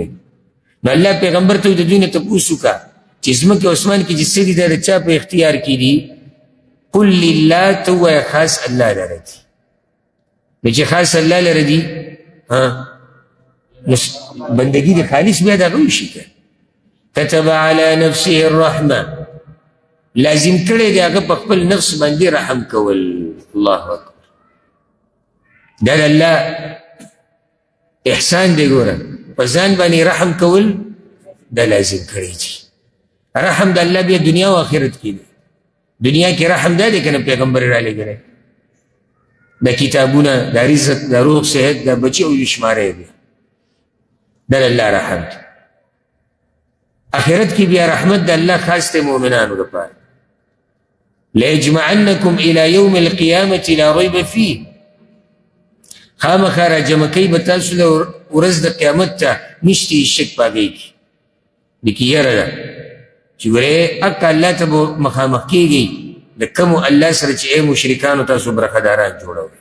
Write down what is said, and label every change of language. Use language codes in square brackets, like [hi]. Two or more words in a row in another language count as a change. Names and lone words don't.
[ps] نو الله پیغمبر ته د دوی نه تپوس وکړه چې ځمکې او اسمان کې چې څه دي دا د چا په اختیار کې دي؟ [ar] قل لله، [ps] ته ووایه خاص الله لره دي. نو چې خاص الله لره دي نو بندګي د خالص بیا د هغه وشي که [ar] كتب على نفسه الرحمه، [ps] لازم کړی دی هغه په خپل نفس باندې رحم کول. [ar] الله اکبر، [ps] دا د الله احسان دی. ګوره په ځان باندې رحم کول دا لازم کړی دی. رحم د الله بیا دنیا او آخرت کې دی. دنیا کې رحم دا دی که نه پیغمبر را لېږلی، دا کتابونه، دا رزق، دا روغ صحت، دا بچي او شماری دی، دا د الله رحم دی. آخرت کې بیا رحمت د الله خاص دی مؤمنانو لپاره. [ar] ليجمعنكم الى يوم القيامه لا ريب فيه، [ps] خامخا را جمع کوي به تاسو له ورځ د قیامت ته، نشته شک په هغې کې. لیکن یره ده چې ګورې حق الله ته به مخامخ کېږئ د کومو الله سره چې ای مشرکانو تاسو برخداران جوړوئ.